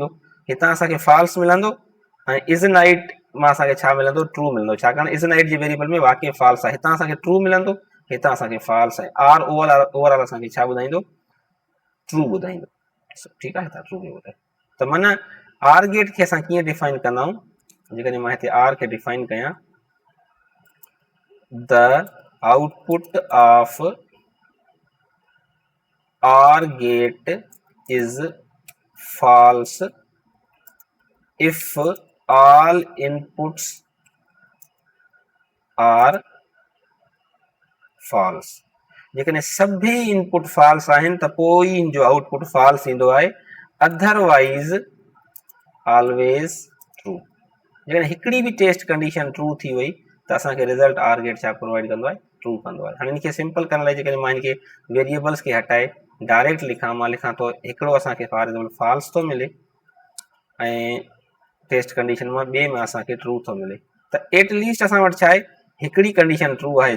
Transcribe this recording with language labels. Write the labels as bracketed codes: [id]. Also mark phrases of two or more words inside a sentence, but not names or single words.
[sd] हितां असांखे फॉल्स मिलंदो ऐं [en] is night [sd] मां असांखे छा मिलंदो, ट्रू मिलंदो, छाकाणि [en] is night [sd] जे वेरिएबल में वाकई फॉल्स आहे। हितां असांखे ट्रू मिलंदो, हितां असांखे फॉल्स आहे। [en] OR overall [sd] असांखे छा ॿुधाईंदो, ट्रू ॿुधाईंदो। ठीकु आहे। हितां ट्रू बि ॿुधाए। त माना [en] OR gate [sd] खे असां कीअं डिफाइन कंदा आहियूं, जेकॾहिं मां हिते आर खे डिफाइन कयां, [en] The output of OR gate is false if all inputs are false। [sd] जेकॾहिं सभई इनपुट फॉल्स आहिनि त पोइ इन जो आउटपुट फॉल्स ईंदो आहे, [en] otherwise always true. [sd] जेकॾहिं हिकिड़ी बि [en] test condition [sd] ट्रू थी वई त असांखे रिज़ल्ट [en] OR gate [sd] छा प्रोवाइड कंदो आहे, ट्रू कंदो आहे। हाणे इनखे सिंपल करण लाइ जेकॾहिं मां इनखे वेरिएबल्स खे हटाए डायरेक्ट लिखां, मां लिखां थो हिकिड़ो असांखे [en] for example false [sd] थो मिले ऐं [en] test condition [sd] मां ॿिए में असांखे ट्रू थो मिले, त एटलीस्ट असां वटि छा आहे, हिकिड़ी कंडीशन ट्रू आहे।